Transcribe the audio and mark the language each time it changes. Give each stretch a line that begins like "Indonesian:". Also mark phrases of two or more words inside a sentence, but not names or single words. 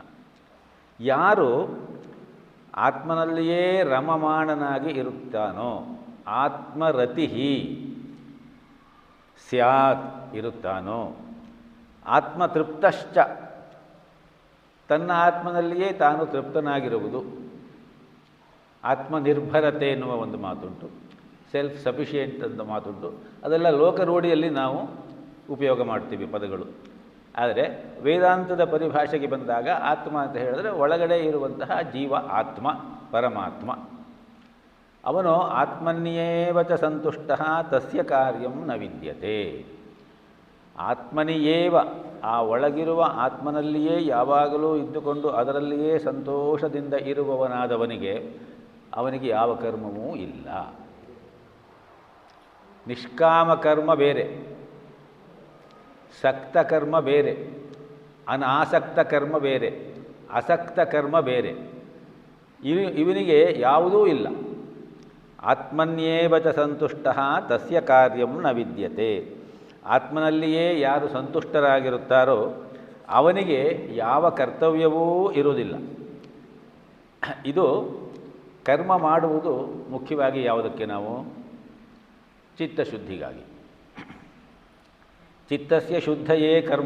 Kannada: ಯಾರು ಆತ್ಮನಲ್ಲಿಯೇ ರಮಮಾಣನಾಗಿ ಇರುತ್ತಾನೋ,
Sanskrit: ಆತ್ಮರತಿ ಸ್ಯಾತ್
Kannada: ಇರುತ್ತಾನೋ, ಆತ್ಮತೃಪ್ತಶ್ಚ ತನ್ನ ಆತ್ಮನಲ್ಲಿಯೇ ತಾನು ತೃಪ್ತನಾಗಿರುವುದು, ಆತ್ಮನಿರ್ಭರತೆ ಎನ್ನುವ ಒಂದು ಮಾತುಂಟು,
English: self sufficient
Kannada: ಅಂತ ಮಾತುಂಟು. ಅದೆಲ್ಲ ಲೋಕರೂಢಿಯಲ್ಲಿ ನಾವು ಉಪಯೋಗ ಮಾಡ್ತೀವಿ ಪದಗಳು. ಆದರೆ ವೇದಾಂತದ ಪರಿಭಾಷೆಗೆ ಬಂದಾಗ ಆತ್ಮ ಅಂತ ಹೇಳಿದ್ರೆ ಒಳಗಡೆ ಇರುವಂತಹ ಜೀವ ಆತ್ಮ, ಪರಮಾತ್ಮ.
Sanskrit: ಅವನು ಆತ್ಮನ್ಯೇವ ಚ ಸಂತುಷ್ಟಃ ತಸ್ಯ ಕಾರ್ಯಂ ನ ವಿದ್ಯತೆ.
Kannada: ಆತ್ಮನಿಯೇವ, ಆ ಒಳಗಿರುವ ಆತ್ಮನಲ್ಲಿಯೇ ಯಾವಾಗಲೂ ಇದ್ದುಕೊಂಡು ಅದರಲ್ಲಿಯೇ ಸಂತೋಷದಿಂದ ಇರುವವನಾದವನಿಗೆ ಅವನಿಗೆ ಯಾವ ಕರ್ಮವೂ ಇಲ್ಲ. ನಿಷ್ಕಾಮ ಕರ್ಮ ಬೇರೆ, ಸಕ್ತ ಕರ್ಮ ಬೇರೆ, ಅನಾಸಕ್ತ ಕರ್ಮ ಬೇರೆ, ಅಸಕ್ತ ಕರ್ಮ ಬೇರೆ. ಇವನಿಗೆ ಯಾವುದೂ ಇಲ್ಲ.
Sanskrit: ಆತ್ಮನ್ಯೇವ ಚ ಸಂತುಷ್ಟಃ ತಸ್ಯ ಕಾರ್ಯಂ ನ ವಿದ್ಯತೆ.
Kannada: ಆತ್ಮನಲ್ಲಿಯೇ ಯಾರು ಸಂತುಷ್ಟರಾಗಿರುತ್ತಾರೋ ಅವನಿಗೆ ಯಾವ ಕರ್ತವ್ಯವೂ ಇರುವುದಿಲ್ಲ. ಇದು ಕರ್ಮ ಮಾಡುವುದು ಮುಖ್ಯವಾಗಿ ಯಾವುದಕ್ಕೆ? ನಾವು ಚಿತ್ತಶುದ್ಧಿಗಾಗಿ.
Sanskrit: ಚಿತ್ತಸ್ಯ ಶುದ್ಧಯೇ ಕರ್ಮ.